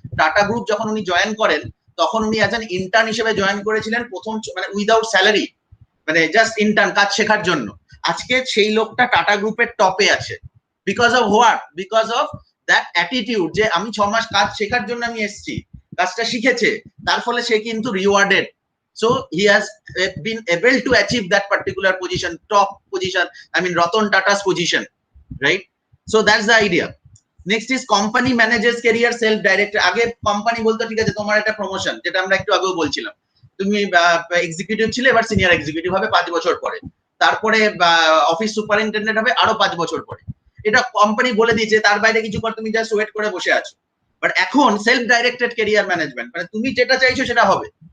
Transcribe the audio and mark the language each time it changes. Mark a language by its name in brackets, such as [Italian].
[Bangla] Tata group যখন উনি join করেন তখন উনি [English] as an intern [Bangla] হিসেবে জয়েন করেছিলেন প্রথম, মানে উইদাউট স্যালারি, মানে জাস্ট ইন্টার্ন, কাজ শেখার জন্য। আজকে সেই লোকটা টাটা গ্রুপের টপে আছে। [English] Because of what? Because of that attitude, [Bangla] যে আমি 6 মাস কাজ শেখার জন্য আমি এসেছি, কাজটা শিখেছে, তার ফলে সে কিন্তু rewarded. [English] So he has been able to achieve that particular position, top position, I mean Ratan Tata's position, right? So that's the idea. Next is company manages career self-directed. [Bangla] আগে কোম্পানি বলতো ঠিক আছে তোমার একটা প্রমোশন, যেটা আমরা একটু আগেও বলছিলাম, তুমি এক্সিকিউটিভ ছিলে, এবার সিনিয়র এক্সিকিউটিভ হবে 5 বছর পরে, তারপরে অফিস সুপারিনটেন্ডেন্ট হবে আরো 5 বছর পরে। এটা কোম্পানি বলে দিয়েছে, তার বাইরে কিছু কর, তুমি জাস্ট ওয়েট করে বসে আছো। বাট এখন সেলফ ডাইরেক্টেড ক্যারিয়ার ম্যানেজমেন্ট, মানে তুমি যেটা চাইছো সেটা হবে।